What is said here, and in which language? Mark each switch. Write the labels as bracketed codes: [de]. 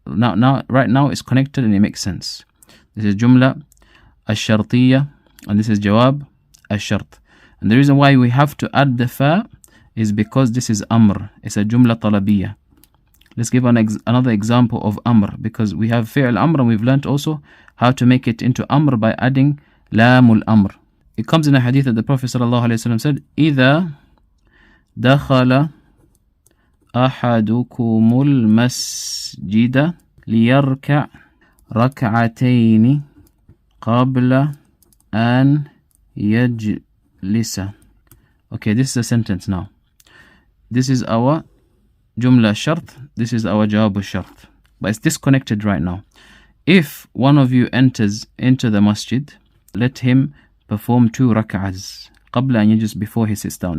[en] Now right now it's connected and it makes sense. This is جملة الشرطية and this is جواب الشرط. And the reason why we have to add the fa is because this is أمر. It's a جملة طلبية. Let's give another example of أمر, because we have فعل أمر and we've learned also how to make it into أمر by adding لام الأمر. It comes in a hadith that the Prophet ﷺ said, [ar] إذا دخل أحدكم المسجد ليركع ركعتين قبل أن يجلس. [en] Okay, this is a sentence now. This is our jumla shart, this is our jawab shart, but it's disconnected right now. If one of you enters into the masjid, let him perform 2 rak'ahs [ar] قبل أن يجلس, [en] before he sits down.